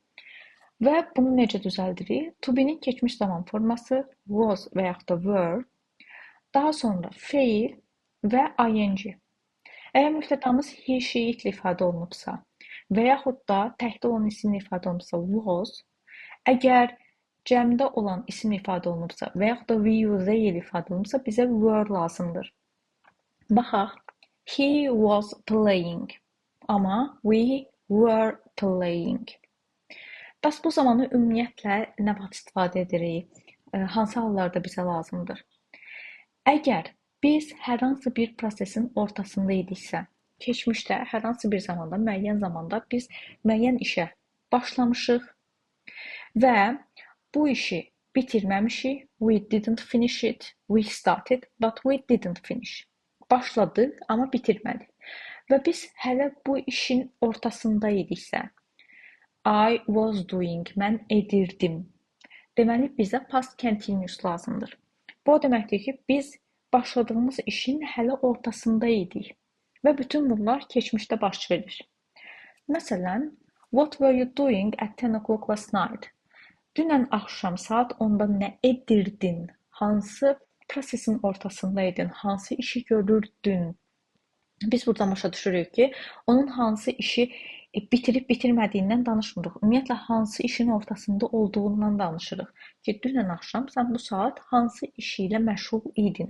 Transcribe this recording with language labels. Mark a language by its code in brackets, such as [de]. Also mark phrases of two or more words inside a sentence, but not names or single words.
[az] Və bunu necə düzəldirik? [en] To be'nin [az] keçmiş zaman forması was və yaxud da were, daha sonra feil və ing. Əgər mübtədamız [en] he, she, [az] itlə ifadə olunubsa və yaxud da təkdə olan isimlə ifadə olunubsa was, əgər cəmdə olan isim ifadə olunubsa və yaxud da [en] we, you, they [az] ilə ifadə olunubsa bizə were lazımdır. Baxaq, [en] he was playing, amma we were playing. [az] Bəs bu zamanı ümumiyyətlə nə vaxt istifadə edirik? Hansı hallarda bizə lazımdır? Əgər biz hər hansı bir prosesin ortasında idiksə, keçmişdə hər hansı bir zamanda, müəyyən zamanda biz müəyyən işə başlamışıq və bu işi bitirməmişik. [en] We didn't finish it. We started, but we didn't finish. [az] Başladıq, amma bitirmədik. Və biz hələ bu işin ortasında idiksə, [en] I was doing, [az] mən edirdim. Deməli, bizə [en] past continuous [az] lazımdır. Bu o deməkdir ki, biz başladığımız işin hələ ortasında idik və bütün bunlar keçmişdə baş verir. Məsələn, [en] what were you doing at 10 o'clock last night? [az] Dünən axşam saat 10-da nə edirdin? Hansı prosesin ortasındaydın? Hansı işi görürdün? Biz buradan başa düşürük ki, onun hansı işi bitirib bitirmədiyindən danışmırıq. Ümumiyyətlə, hansı işin ortasında olduğundan danışırıq. Ki, dünən axşam sən bu saat hansı işi ilə məşğul idin?